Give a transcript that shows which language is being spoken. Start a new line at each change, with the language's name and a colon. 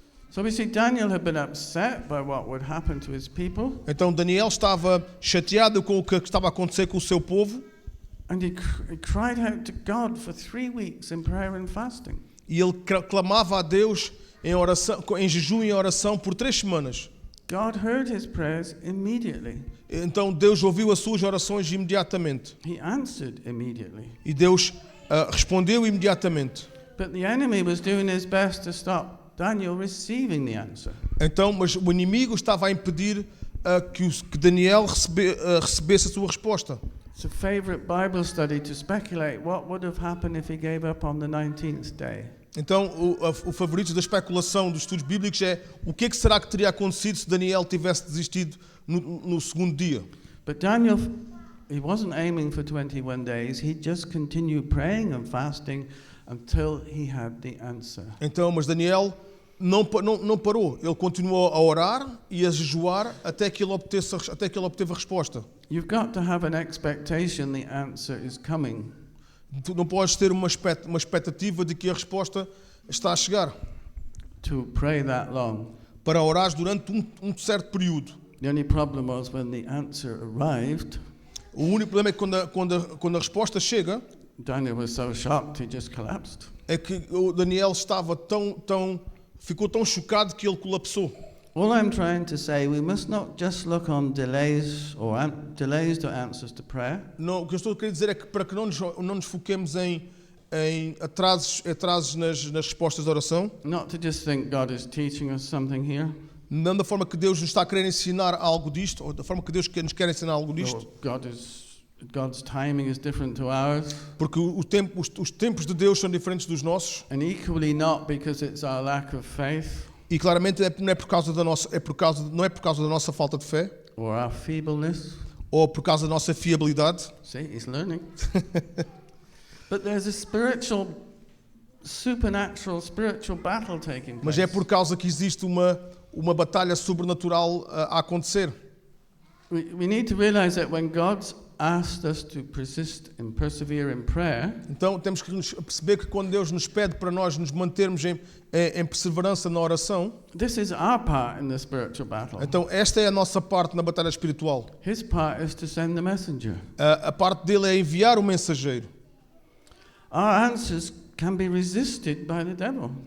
English: So we see Daniel had been upset by what would happen to his people.
Portuguese: Então Daniel estava chateado com o que estava a acontecer com o seu povo.
English: And he cried out to God for 3 weeks in prayer and fasting.
Portuguese: E ele clamava a Deus em oração, em jejum e em oração por 3 semanas.
English: God heard his prayers immediately.
Portuguese: Então Deus ouviu as suas orações imediatamente.
English: He answered immediately.
Portuguese: E Deus respondeu imediatamente.
English: But the enemy was doing his best to stop Daniel receiving the answer.
Portuguese: Então, mas o inimigo estava a impedir que Daniel recebesse a sua resposta.
English: It's a favorite Bible study to speculate what would have happened if he gave up on the 19th day.
Portuguese: Então, o favorito da especulação dos estudos bíblicos é o que será que teria acontecido se Daniel tivesse desistido no segundo dia.
English: But Daniel, he wasn't aiming for 21 days. He just continued praying and fasting until he had the answer.
Portuguese: Então, mas Daniel não parou. Ele continuou a orar e a jejuar até que ele obteve a resposta.
English: You've got to have an expectation the answer is coming.
Portuguese: Tu não podes ter uma expectativa de que a resposta está a chegar.
English: To pray that long.
Portuguese: Para orar durante um certo período.
English: The only problem was when the answer arrived.
Portuguese: O único problema é que quando a resposta chega,
English: Daniel was so shocked he just collapsed.
Portuguese: é que o Daniel estava ficou tão chocado que ele colapsou.
English: All I'm trying to say, we must not just look on delays to answers to prayer.
Portuguese: Não, o que eu estou a querer dizer é que para que não nos foquemos em atrasos nas respostas de oração,
English: Not to just think God is teaching us something here.
Portuguese: não da forma que Deus nos está a querer ensinar algo disto, ou da forma que Deus nos quer ensinar algo disto,
English: God's timing is different to ours.
Portuguese: porque os tempos de Deus são diferentes dos nossos,
English: And equally not because it's our lack of faith
Portuguese: e claramente não é por causa da nossa falta de fé,
English: or our feebleness.
Portuguese: ou por causa da nossa fiabilidade.
English: See, he's learning. But there's a spiritual supernatural, spiritual battle taking
Portuguese: Mas
English: place.
Portuguese: é por causa que existe uma batalha sobrenatural a acontecer.
English: We need to realize that when God's asked us to persist and persevere in prayer,
Portuguese: Então temos que perceber que quando Deus nos pede para nós nos mantermos em perseverança na oração,
English: this is our part in the spiritual battle.
Portuguese: então esta é a nossa parte na batalha espiritual.
English: His part is to send the messenger.
Portuguese: A parte dele é enviar o mensageiro.
English: Our answers can be resisted by the devil.